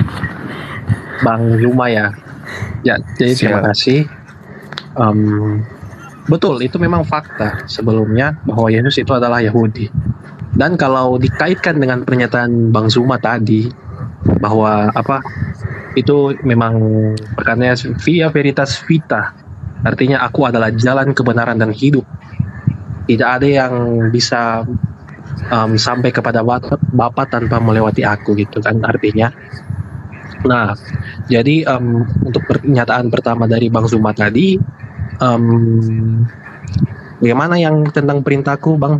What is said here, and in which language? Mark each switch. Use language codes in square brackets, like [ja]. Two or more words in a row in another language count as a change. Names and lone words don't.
[id] Bang Juma ya. Ya, jadi terima kasih. Betul, itu memang fakta sebelumnya bahwa Yesus itu adalah Yahudi. Dan kalau dikaitkan dengan pernyataan Bang Zuma tadi bahwa apa itu memang perkataannya [la] via veritas vita, [id] artinya aku adalah jalan kebenaran dan hidup. Tidak ada yang bisa sampai kepada Bapa tanpa melewati aku gitu kan artinya. Nah, jadi untuk pernyataan pertama dari Bang Zuma tadi, bagaimana yang tentang perintahku, Bang?